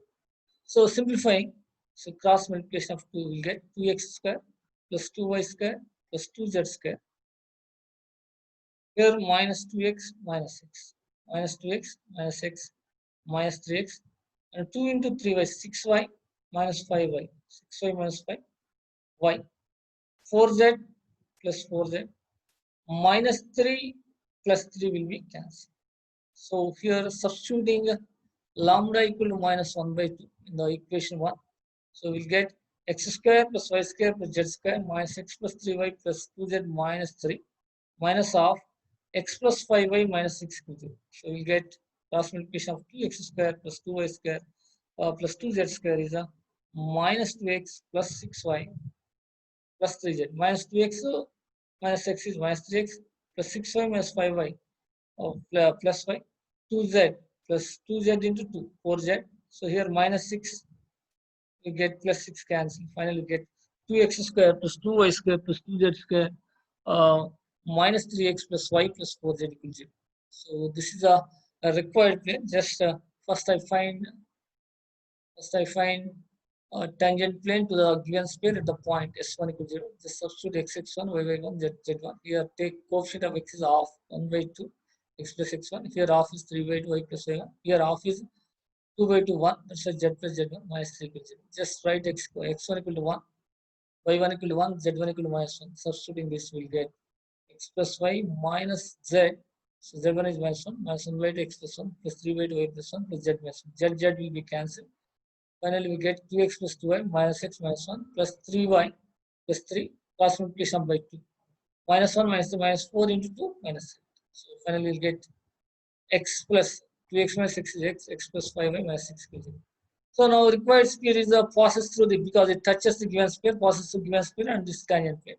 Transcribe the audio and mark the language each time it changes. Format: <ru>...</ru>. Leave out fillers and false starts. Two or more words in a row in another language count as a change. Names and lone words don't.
<en>So simplifying, so cross multiplication of 2 will get 2x square plus 2y square plus 2z square. Here minus 2x minus 6. Minus 2x minus x minus 3x. And 2 into 3y, 6y minus 5y. 6y minus 5, y. 4z plus 4z. Minus 3 plus 3 will be cancelled. So here substituting lambda equal to minus 1 by 2 in the equation 1. So we'll get x square plus y square plus z square minus x plus 3y plus 2z minus 3 minus of x plus 5y minus 6 equal to. So we'll get cross multiplication of 2x square plus 2y square plus 2z square is a minus 2x plus 6y plus 3z. Minus 2x minus x is minus 3x plus 6y minus 5y plus y. 2z plus 2z into 2, 4z. So here minus 6, we get plus 6 cancel. Finally, we get 2x square plus 2y square plus 2z square minus 3x plus y plus 4z equals 0. So this is a required plane. Just first I find a tangent plane to the given sphere at the point s1 equals 0. Just substitute x1, y1, z1. Here take coefficient of x is half, 1 by 2, x plus x1. Here half is 3 by 2, y plus y1. Here half is 2 by 2, 1. That's why z plus z1 minus 3 equals 0. Just write x1 equal to 1, y1 equal to 1, z1 equal to minus 1. Substituting this, we'll get x plus y minus z. So z1 is minus 1 by 2 x plus 1 plus 3 by 2 y plus 1 plus z minus 1. Z will be cancelled. Finally, we get 2x plus 2y minus x minus 1 plus 3y plus 3 cross multiplication by 2. Minus 1 minus 3 minus 4 into 2 minus 3. So finally, we'll get x plus 2x minus x is x plus 5y minus 6 equals 0. So now required sphere is a passes through the, because it touches the given sphere, passes through given sphere and this tangent plane.</en>